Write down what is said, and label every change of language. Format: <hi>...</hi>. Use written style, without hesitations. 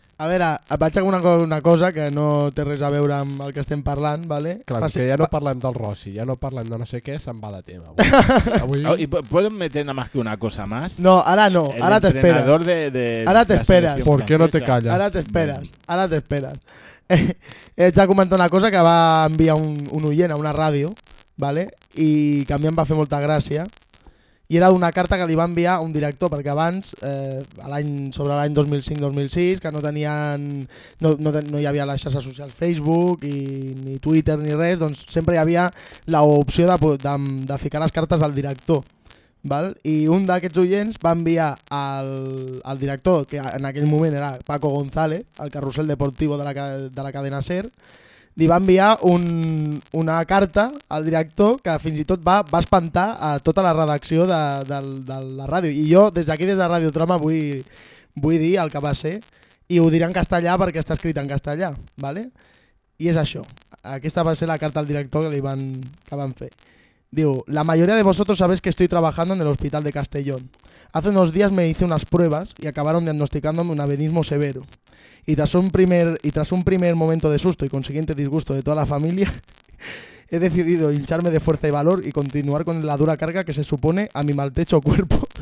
<ca>A veure, vaig a una cosa que no té res a veure amb el que estem parlant, ¿vale? Clar, perquè ja no parlem del Rossi, ja no parlem de no sé què, se'n va de tema. Avui...</ca> <es>Oh, ¿Puedes meter nada más que una cosa más?</es> <ca>No, ara no, el ara t'espera.</ca> <es>El entrenador de...</es> <ca>Ara t'esperes.</ca> <es>¿Por qué no te calles?</es> <ca>Ara t'esperes, ara t'esperes. Ets a comentar una cosa que va enviar un oient a una ràdio, ¿vale? I que a mi em va fer molta gràcia. I era una carta que li va enviar un director, perquè abans, sobre l'any 2005-2006, que no hi havia les xarxes socials Facebook, ni Twitter, ni res, doncs sempre hi havia l'opció de ficar les cartes al director. Val? I un d'aquests oients va enviar al director, que en aquell moment era Paco González, el carrusel deportivo de la cadena SER, li va enviar una carta al director que fins i tot va espantar a tota la redacció de la ràdio. I jo des d'aquí, des de Ràdio Trama, vull dir el que va ser i ho diré en castellà perquè està escrit en castellà. ¿Vale? I és això. Aquesta va ser la carta al director que van fer.</ca> <es>Diu, la mayoría de vosotros sabéis que estoy trabajando en el hospital de Castellón. Hace unos días me hice unas pruebas y acabaron diagnosticándome un avenismo severo. Y tras un primer momento de susto y consiguiente disgusto de toda la familia, he decidido hincharme de fuerza y valor y continuar con la dura carga que se supone a mi maltrecho cuerpo.</es>